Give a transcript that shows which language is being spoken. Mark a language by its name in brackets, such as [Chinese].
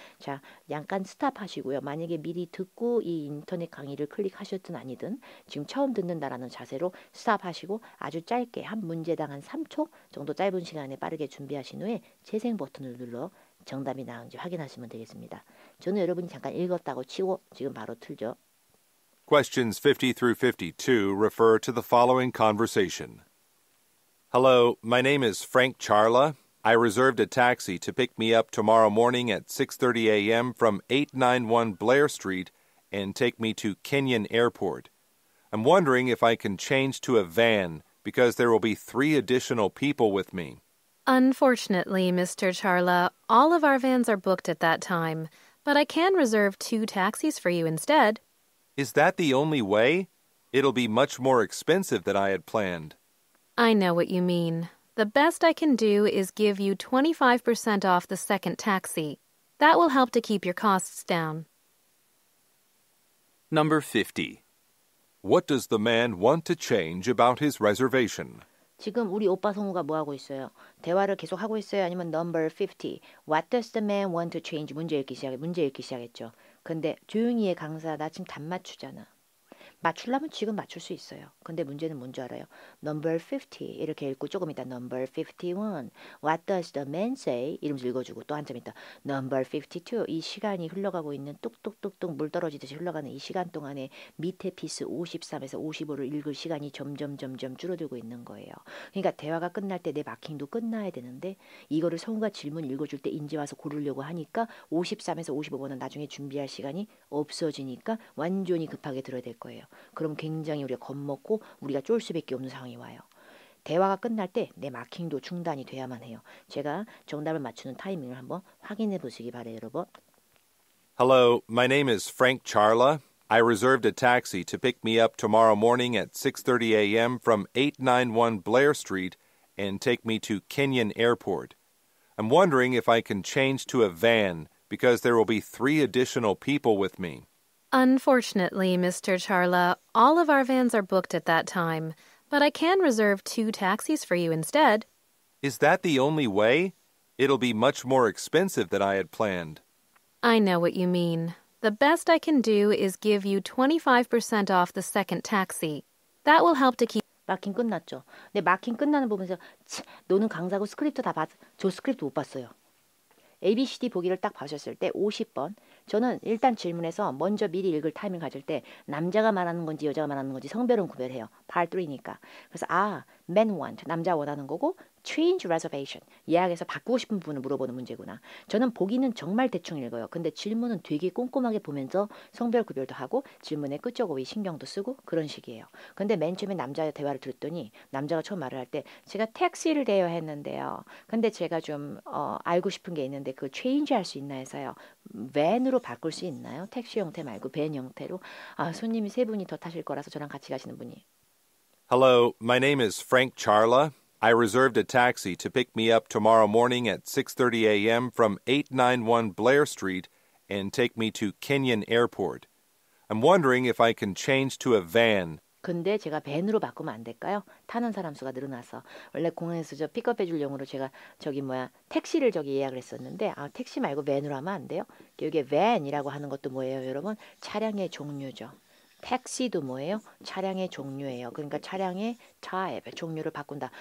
[Korean] 자, 잠깐 스탑하시고요. 만약에 미리 듣고 이 인터넷 강의를 클릭하셨든 아니든 지금 처음 듣는다라는 자세로 스탑하시고 아주 짧게 한 문제당 한 3초 정도 짧은 시간에 빠르게 준비하신 후에 재생 버튼을 눌러 정답이 나은지 확인하시면 되겠습니다. 저는 여러분이 잠깐 읽었다고 치고 지금 바로 틀죠. [English] Questions 50 through 52 refer to the following conversation. Hello, my name is Frank Charla. I reserved a taxi to pick me up tomorrow morning at 6:30 a.m. from 891 Blair Street and take me to Kenyon Airport. I'm wondering if I can change to a van because there will be 3 additional people with me. Unfortunately, Mr. Charla, all of our vans are booked at that time, but I can reserve 2 taxis for you instead. Is that the only way? It'll be much more expensive than I had planned. I know what you mean. The best I can do is give you 25% off the second taxi. That will help to keep your costs down. Number 50. What does the man want to change about his reservation? [Korean] 지금 우리 오빠 성우가 뭐 하고 있어요? 대화를 계속 하고 있어요? 아니면 [English] number 50. What does the man want to change? [Korean] 문제 읽기 시작했죠. 근데 조용히 해 강사 나 지금 답 맞추잖아. 맞추려면 지금 맞출 수 있어요. 근데 문제는 뭔지 알아요? [English] Number 50 [Korean] 이렇게 읽고 조금 있다 [English] Number 51 What does the man say? [Korean] 이러면서 읽어주고 또 한참 있다 Number 52 이 시간이 흘러가고 있는 뚝뚝뚝뚝 물 떨어지듯이 흘러가는 이 시간 동안에 밑에 피스 53에서 55를 읽을 시간이 점점 줄어들고 있는 거예요. 그러니까 대화가 끝날 때 내 마킹도 끝나야 되는데 이거를 성우가 질문 읽어줄 때 인제 와서 고르려고 하니까 53에서 55번은 나중에 준비할 시간이 없어지니까 완전히 급하게 들어야 될 거예요. 그럼 굉장히 우리가 겁먹고 우리가 쫄 수밖에 없는 상황이 와요. 대화가 끝날 때 내 마킹도 중단이 돼야만 해요. 제가 정답을 맞추는 타이밍을 한번 확인해 보시기 바래요, 여러분. [English] Hello, my name is Frank Charla. I reserved a taxi to pick me up tomorrow morning at 6:30 a.m. from 891 Blair Street and take me to Kenyon Airport. I'm wondering if I can change to a van because there will be 3 additional people with me. Unfortunately, Mr. Charla, all of our vans are booked at that time, but I can reserve 2 taxis for you instead. Is that the only way? It'll be much more expensive than I had planned. I know what you mean. The best I can do is give you 25% off the second taxi. That will help to keep... [Korean] 마킹 끝났죠. 근데 마킹 끝나는 부분에서 너는 강사고 스크립트 다 봤어. 저 스크립트 못 봤어요. ABCD 보기를 딱 봐셨을 때 50번 저는 일단 질문에서 먼저 미리 읽을 타이밍 가질 때 남자가 말하는 건지 여자가 말하는 건지 성별은 구별해요. Part 3니까. 그래서 [English] men want, [Korean] 남자 원하는 거고 [English] change reservation, [Korean] 예약에서 바꾸고 싶은 부분을 물어보는 문제구나. 저는 보기는 정말 대충 읽어요. 근데 질문은 되게 꼼꼼하게 보면서 성별 구별도 하고 질문의 끝저고이 신경도 쓰고 그런 식이에요. 근데 맨 처음에 남자의 대화를 들었더니 남자가 처음 말을 할 때 제가 택시를 대여했는데요. 근데 제가 좀 알고 싶은 게 있는데 그 change 할 수 있나 해서요. van으로 바꿀 수 있나요? 택시 형태 말고 밴 형태로. 손님이 세 분이 더 타실 거라서 저랑 같이 가시는 분이. [English] Hello, my name is Frank Charla. I reserved a taxi to pick me up tomorrow morning at 6:30 a.m. from 891 Blair Street and take me to Kenyon Airport. I'm wondering if I can change to a van. [Korean] 근데 제가 밴으로 바꾸면 안 될까요? 타는 사람 수가 늘어나서. 원래 공항에서 저 픽업해 줄 용으로 제가 택시를 예약을 했었는데 택시 말고 밴으로 하면 안 돼요? 여기에 van이라고 하는 것도 뭐예요, 여러분? 차량의 종류죠. 택시도 뭐예요? 차량의 종류예요. 그러니까 차량의 type, 종류를 바꾼다.